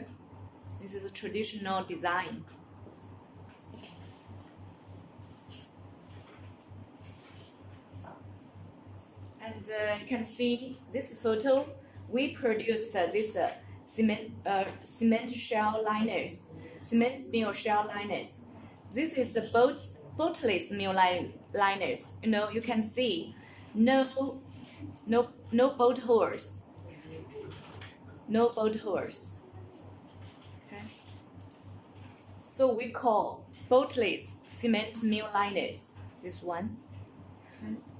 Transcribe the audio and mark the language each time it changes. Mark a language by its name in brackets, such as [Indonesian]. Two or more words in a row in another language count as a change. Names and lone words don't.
[English] This is a traditional design. And you can see this photo. We produced this cement shell liners. Cement mill shell liners. This is the boltless mill liners. You can see no bolt holes. No bolt holes. Okay. So we call boltless cement mill liners. This one. Okay.